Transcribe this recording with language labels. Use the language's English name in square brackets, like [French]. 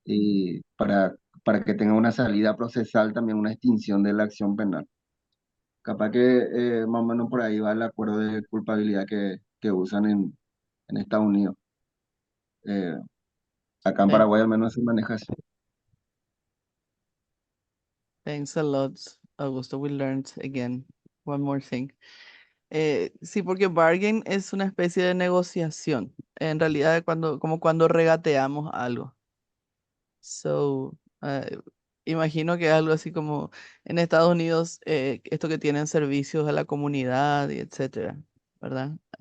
[Spanish] Y para que tenga una salida procesal, también una extinción de la acción penal. Capaz que más o menos por ahí va el acuerdo de culpabilidad que usan en Estados Unidos. Acá en [English] Thank- [Spanish] Paraguay al menos se maneja así. [English] Thanks a lot, Augusto. We learned again one more thing. [Spanish] Sí, porque bargain es una especie de negociación. En realidad, como cuando regateamos algo. So, imagino que es algo así como en Estados Unidos, esto que tienen servicios a la comunidad y etcétera, ¿verdad?